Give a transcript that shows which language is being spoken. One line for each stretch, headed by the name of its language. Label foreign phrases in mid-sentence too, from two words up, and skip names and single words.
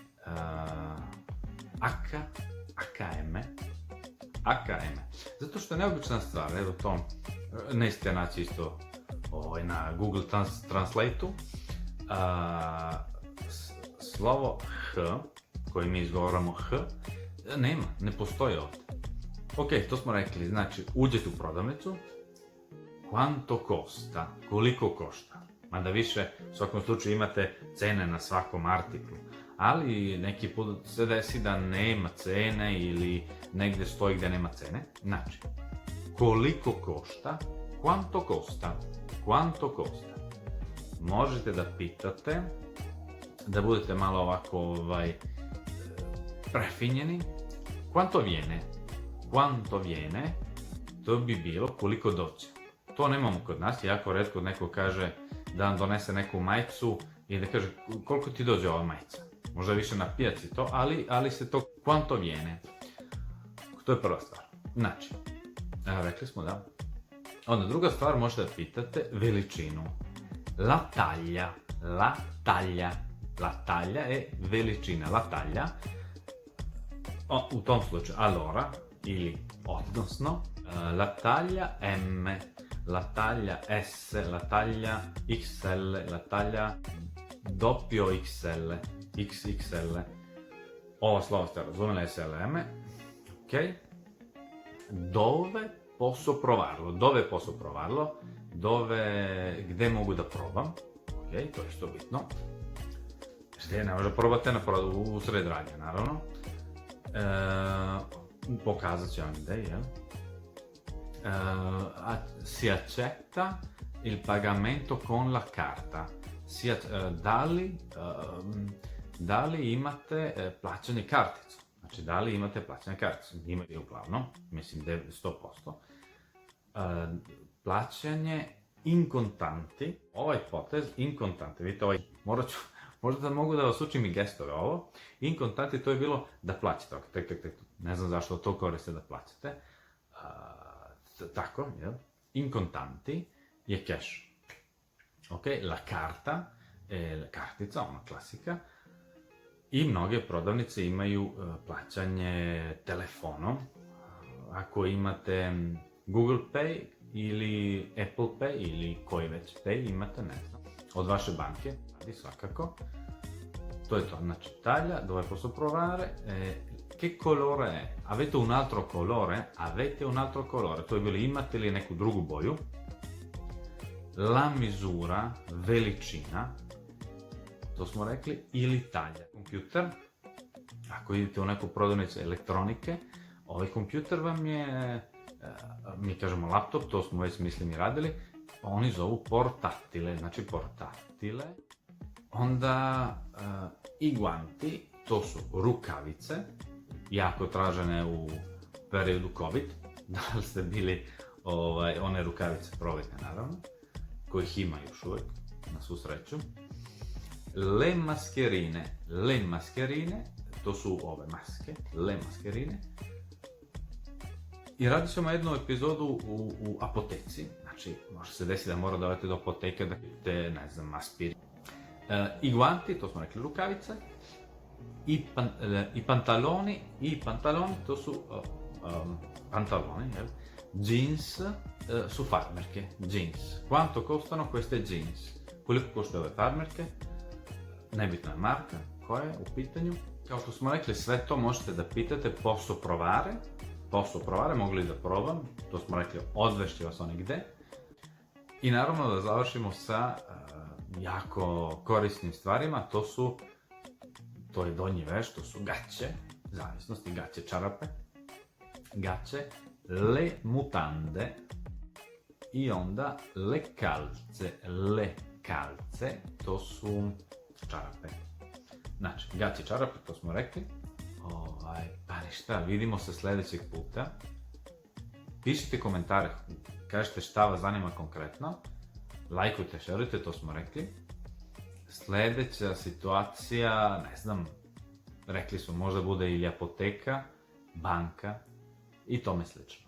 Serbian: AKM, zato što je neobična stvar, evo to nećete naći isto na Google Translate-u, slovo H, koje mi izgovaramo H, nema, ne postoji ovdje. Ok, to smo rekli, znači uđete u prodavnicu,
Italian: quanto costa,
Serbian: koliko košta, mada više u svakom slučaju imate cene na svakom artiklu, ali neki put se desi da nema cene ili negdje stoji gdje nema cene, znači koliko košta,
Italian: quanto costa,
Serbian: možete da pitate, da budete malo ovako prefinjeni,
Italian: quanto viene,
Serbian: to bi bilo koliko doće. To nemamo kod nas, jako retko neko kaže da vam donese neku majicu i da kaže koliko ti dođe ova majica. Možda više na pijaci to, ali se to
Italian: quanto viene.
Serbian: To je prva stvar. Znači, rekli smo da. Onda druga stvar, možete da pitate veličinu.
Italian: La taglia
Serbian: je veličina,
Italian: la taglia.
Serbian: U tom slučaju, allora, ili odnosno,
Italian: la taglia M, la taglia S, la taglia XL, la taglia doppio XL, XXL.
Serbian: Ovo slovo ste razumeli, SLM, ok?
Italian: Dove posso provarlo,
Serbian: gde mogu da probam, ok, to je isto bitno. Gdje ne može probati u sred radnje, naravno. Pokazat ću vam gdje, jel?
Italian: Si accetta il pagamento con la carta.
Serbian: Da li imate plaćanje karticu? Znači, da li imate plaćanje karticu? Imate uglavnom, mislim 100%. Plaćanje
Italian: in contanti.
Serbian: Ovaj potez,
Italian: in contanti,
Serbian: vidite ovaj, možda mogu da vas učim i gestove ovo.
Italian: In contanti,
Serbian: to je bilo da plaćate. Ne znam zašto to koriste da plaćate. Tako, jel?
Italian: In contanti
Serbian: je cash.
Italian: Ok, la carta,
Serbian: kartica, ona klasika. I mnoge prodavnice imaju plaćanje telefonom. Ako imate Google Pay ili Apple Pay ili koji već Pay imate, ne znam, od vaše banke, radi svakako. To je to, znači
Italian: taglia, dove posso provare, che colore è? Avete un altro colore,
Serbian: to je bilo imate li neku drugu boju.
Italian: La misura,
Serbian: veličina, to smo rekli, ili taglia. Kompjuter, ako idete u neku prodavnicu elektronike, ovaj kompjuter vam je, mi kažemo laptop, to smo već mislim i radili, oni zovu portatile, znači portatile. Onda i guanti, to su rukavice, jako tražene u periodu COVID, da li ste bili one rukavice proletne naravno, kojih ima još uvijek, na svu sreću.
Italian: Le mascherine. Le mascherine,
Serbian: to su ove maske,
Italian: le mascherine.
Serbian: I radit ćemo jednu epizodu u apoteci. Znači, može se desiti da mora da odete do apoteke da kupite, ne znam, aspirin. I guanti, to smo rekli, rukavice. I pantaloni, to su pantaloni, jel? Jeans su farmerke, jeans.
Italian: Quanto costano queste jeans?
Serbian: Koliko koštaju ove farmerke? Nebitna je marka koja je u pitanju. Kao što smo rekli, sve to možete da pitate
Italian: posso provare,
Serbian: mogu li da probam? To smo rekli, odvešći vas oni gde. I naravno da završimo sa jako korisnim stvarima, to je donji veš, to su gaće, zavisnosti, gaće čarape, gaće,
Italian: le mutande
Serbian: i onda
Italian: le calze,
Serbian: to su čarape. Znači, gaće čarape, to smo rekli. Pa ništa, vidimo se sljedećeg puta. Pišite komentare, kažete šta vas zanima konkretno. Lajkujte, šerujte, to smo rekli. Sljedeća situacija, ne znam, rekli smo, možda bude ili apoteka, banka i tome slično.